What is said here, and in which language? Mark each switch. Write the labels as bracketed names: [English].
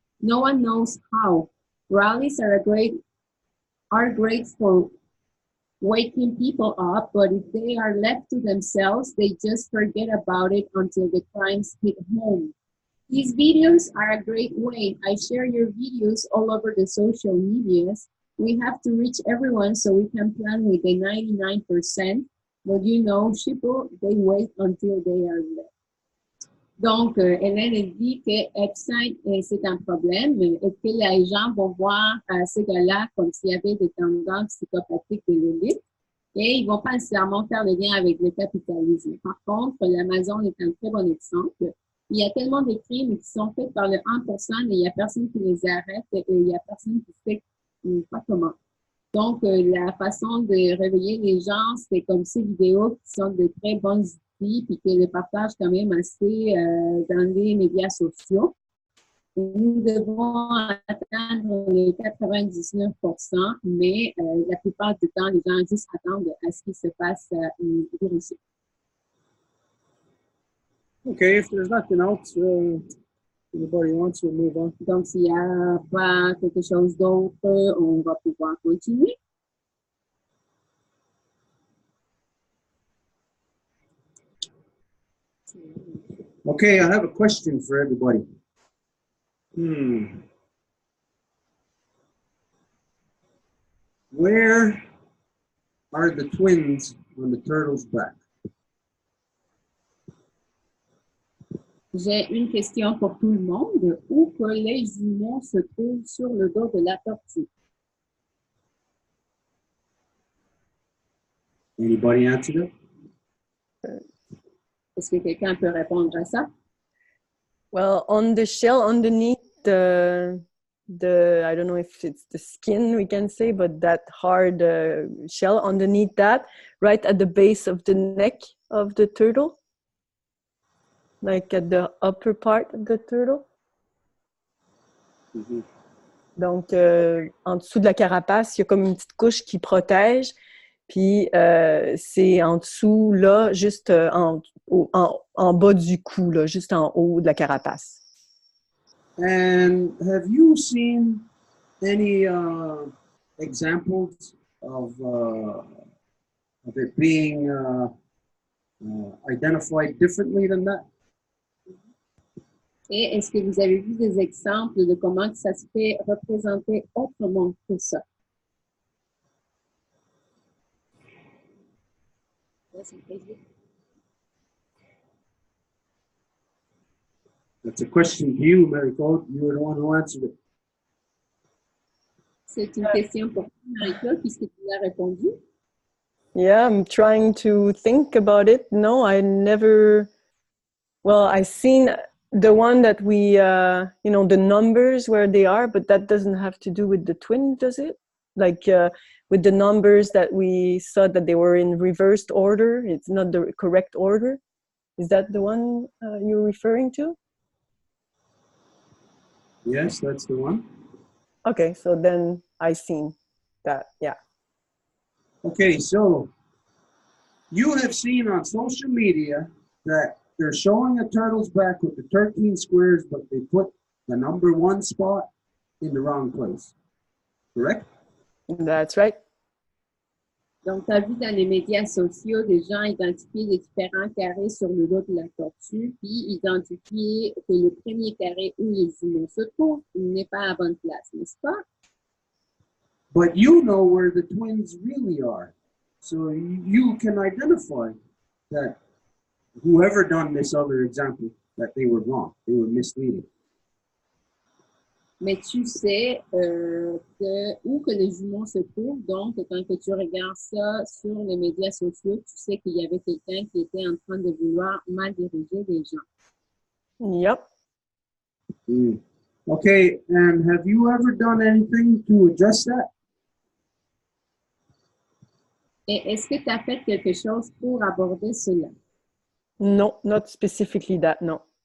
[English] No one knows how. Rallies are great for waking people up, but if they are left to themselves, they just forget about it until the crimes hit home. These videos are a great way. I share your videos all over the social medias. We have to reach everyone so we can plan with the 99%. But you know, people, they wait until they are left. [French] Donc, Hélène dit que Epstein, c'est un problème et que les gens vont voir ces gars-là comme s'il y avait des tendances psychopathiques de l'élite et ils ne vont pas nécessairement faire le lien avec le capitalisme. Par contre, l'Amazon est un très bon exemple. Il y a tellement de crimes qui sont faits par le 1% et il n'y a personne qui les arrête et il n'y a personne qui sait pas comment. Donc, la façon de réveiller les gens, c'est comme ces vidéos qui sont de très bonnes outils puis qui les partagent quand même assez dans les médias sociaux. Nous devons atteindre les 99%, mais la plupart du temps, les gens juste attendent à ce qu'il se passe ici. [English] Okay, if there's nothing else, anybody wants to move on. [French] Donc, s'il n'y a pas quelque chose d'autre, on va pouvoir continuer. [English] Okay, I have a question for everybody. Where are the twins on the turtle's back? [French] J'ai une question pour tout le monde. Où que les jumeaux se trouvent sur le dos de la tortue? [English] Anybody answer that? [French] Est-ce que quelqu'un peut répondre à ça? [English] Well, on the shell underneath the I don't know if it's the skin we can say, but that hard shell underneath that, right at the base of the neck of the turtle, like at the upper part of the turtle. Mm-hmm. [French] Donc, en dessous de la carapace, il y a comme une petite couche qui protège. Puis, c'est en dessous, là, juste en bas du cou, là, juste en haut de la carapace. [English] And have you seen any examples of it being identified differently than that? [French] Et est-ce que vous avez vu des exemples de comment ça se fait représenter autrement que ça? [English] That's crazy. That's a question to you, Marie-Claude. You were the one who answered it. [French] C'est une question pour toi, Marie-Claude, puisque tu l'as répondu. [English] Yeah, I'm trying to think about it. No, I never. Well, I've seen the one that we, the numbers where they are, but that doesn't have to do with the twin, does it? Like with the numbers that we saw that they were in reversed order. It's not the correct order. Is that the one you're referring to? Yes, that's the one. Okay, so then I seen that, yeah. Okay, so you have seen on social media that they're showing a turtle's back with the 13 squares, but they put the number 1 spot in the wrong place. Correct? That's right. [French] Donc, tu as vu dans les médias sociaux des gens identifier les différents carrés sur le dos de la tortue, puis identifier que le premier carré où les jumeaux se trouvent n'est pas à la bonne place, n'est-ce pas? [English] But you know where the twins really are. So you can identify that whoever done this other example, that they were wrong, they were misleading. [French] Mais tu sais où que les jumeaux se trouvent. Donc, quand que tu regardes ça sur les médias sociaux, tu sais qu'il y avait quelqu'un qui était en train de vouloir mal diriger les gens. [English] Yep. Okay, and have you ever done anything to address that? [French] Et est-ce que tu as fait quelque chose pour aborder cela? [English] No, not specifically that, no.